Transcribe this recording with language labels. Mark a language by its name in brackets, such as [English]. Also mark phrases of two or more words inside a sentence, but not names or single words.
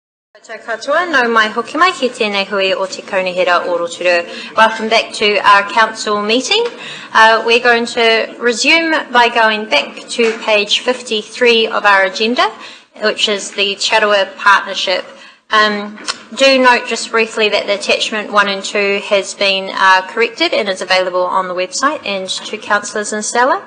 [Māori] Tō katoa, nau mai hoki mai ki tēnei hui o te kaunihera o Rotorua. [English] Welcome back to our council meeting. We're going to resume by going back to page 53 of our agenda, which is the Rotorua Partnership. Do note just briefly that the attachment 1 and 2 has been corrected and is available on the website and to councillors in Stella.